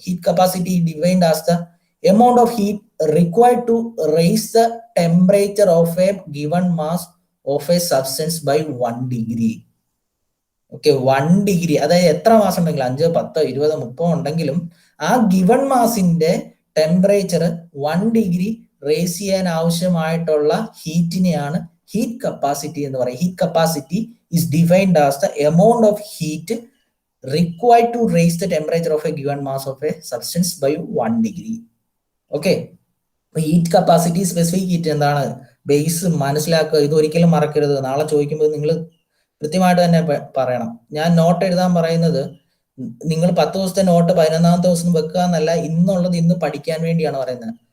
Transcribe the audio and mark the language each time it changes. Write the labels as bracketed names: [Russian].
[English] Heat capacity defined as the amount of heat required to raise the temperature of a given mass of a substance by 1 degree. [Malayalam] Okay, 1 degree, അതായത് എത്ര മാസം ഉണ്ടെങ്കിലും 5, 10, 20, 30 ഉണ്ടെങ്കിലും ആ given മാസിന്റെ temperature 1 degree raise ചെയ്യാൻ ആവശ്യമായിട്ടുള്ള ഹീറ്റിനെയാണ് heat capacity എന്ന് പറയുന്നത്. [English] Heat capacity is defined as the amount of heat required to raise the temperature of a given mass of a substance by 1 degree. [Malayalam] Okay, അപ്പൊ ഹീറ്റ് കപ്പാസിറ്റി സ്പെസിഫിക് ഹീറ്റ് എന്താണ് base മനസ്സിലാക്കുക. ഇത് ഒരിക്കലും മറക്കരുത്. നാളെ ചോദിക്കുമ്പോൾ നിങ്ങൾ കൃത്യമായിട്ട് തന്നെ പറയണം. ഞാൻ നോട്ട് എഴുതാൻ പറയുന്നത് നിങ്ങൾ 10 ദിവസത്തെ നോട്ട് 11ാമത്തെ ദിവസം വെക്കുക എന്നല്ല, ഇന്നുള്ളത് ഇന്ന് പഠിക്കാൻ വേണ്ടിയാണ് പറയുന്നത്.